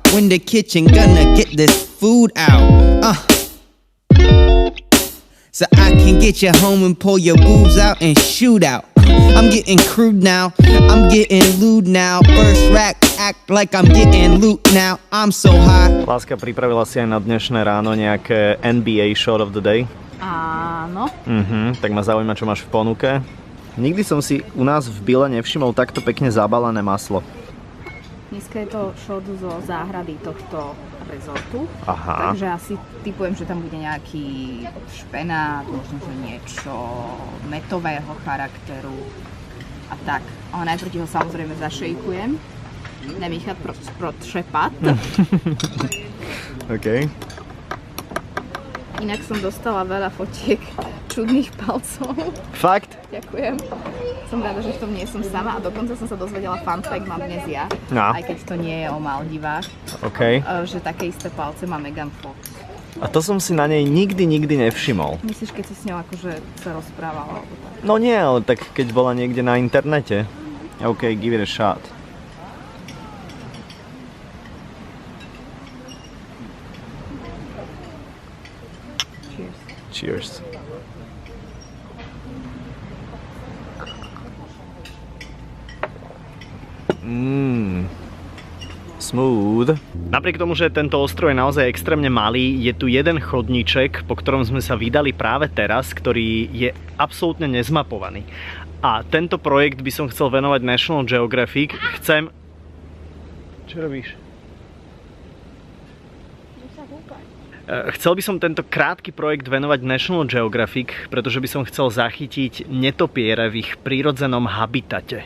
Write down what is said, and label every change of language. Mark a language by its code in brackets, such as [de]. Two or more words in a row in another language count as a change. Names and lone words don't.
[en] When the kitchen gonna get this food out. So I can get you home and pull your boobs out and shoot out. I'm getting crude now, I'm getting lewd now. First rack, act like I'm getting loot now. I'm so high. [sk] Láska, pripravila si aj na dnešné ráno nejaké NBA [en] shot of the day? [sk] Áno. Tak ma zaujíma, čo máš v ponuke. Nikdy som si u nás v Bile nevšimol takto pekne zabalené maslo. Dneska je to shot zo záhrady tohto rezortu. Aha. Takže asi typujem, že tam bude nejaký špenát, možno že niečo metového charakteru a tak. Ale najprv ho samozrejme zašejkujem. Nemíchať šepat. OK. Inak som dostala veľa fotiek čudných palcov. Fakt? Ďakujem. Som rada, že v tom nie som sama a dokonca som sa dozvedela [en] fun fact, [sk] mám dnes ja, aj keď to nie je o Maldivách, že také isté palce má Megan Fox. A to som si na nej nikdy nevšimol. Myslíš, keď si s ňou akože sa rozprávala? Alebo tak? No nie, ale tak keď bola niekde na internete. [en] OK, give it a shot. Cheers. Smooth. [sk] Napriek tomu, že tento ostrov je naozaj extrémne malý, je tu jeden chodníček, po ktorom sme sa vydali práve teraz, ktorý je absolútne nezmapovaný. A tento projekt by som chcel venovať National Geographic. Čo robíš? Chcel by som tento krátky projekt venovať National Geographic, pretože by som chcel zachytiť netopiere v ich prírodzenom habitate.